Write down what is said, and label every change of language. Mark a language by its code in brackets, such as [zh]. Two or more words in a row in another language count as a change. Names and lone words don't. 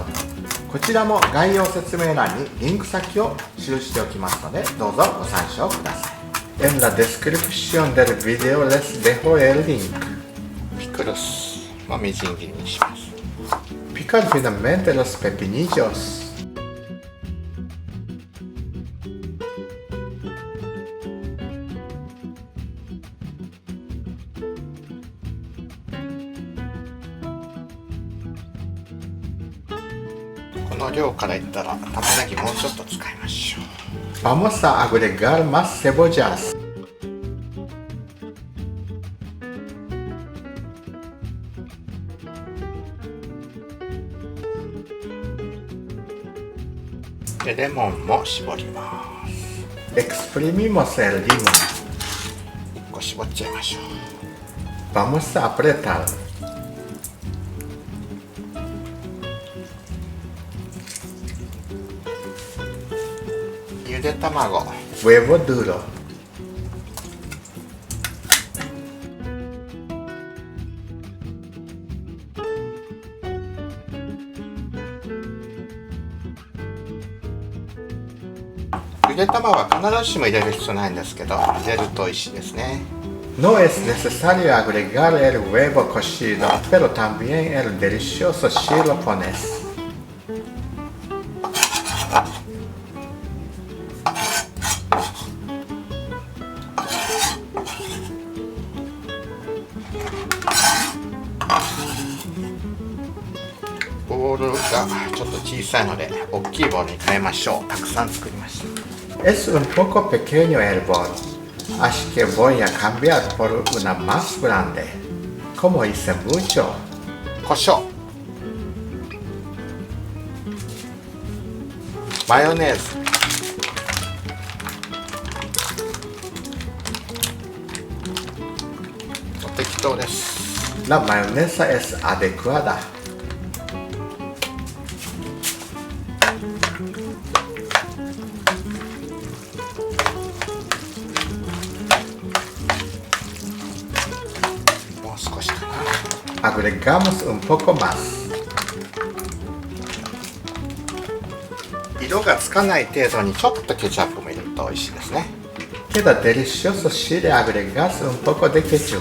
[ja] こちらも概要説明欄にリンク先を記しておきますので、どうぞご参照ください。 [es] En la descripción del video les dejo el link。 [ja] ピクルスもみじん切りにします。 [es] Picar finamente los pepinillos。 [ja] この量からいったら玉ねぎもうちょっと使いましょう。 [es] Vamos a agregar más cebollas。 [ja] でレモンも絞ります。 [es] Exprimimos el limón。 [ja] 1 個絞っちゃいましょう。 [es] Vamos a apretar。 [ja] ゆで卵 [es] huevo duro。 [ja] ゆで卵は必ずしも入れる必要ないんですけど、入れると美味しいですね。 [es] No es necesario agregar el huevo cocido, pero también el delicioso si lo pones。 [ja] ボウルがちょっと小さいので大きいボウルに変えましょう。たくさん作りました。 [es] Es un poco pequeño el bol, así que voy a cambiar por una más grande. Como hice mucho。 [ja] 胡椒、マヨネーズ、適当です。 [es] La mayonesa es adecuada。 [ja] もう少しかな。 [es] Agregamos un poco más。 [ja] 色がつかない程度にちょっとケチャップも入れると美味しいですね。 [es] Queda delicioso si le agregas un poco de ketchup.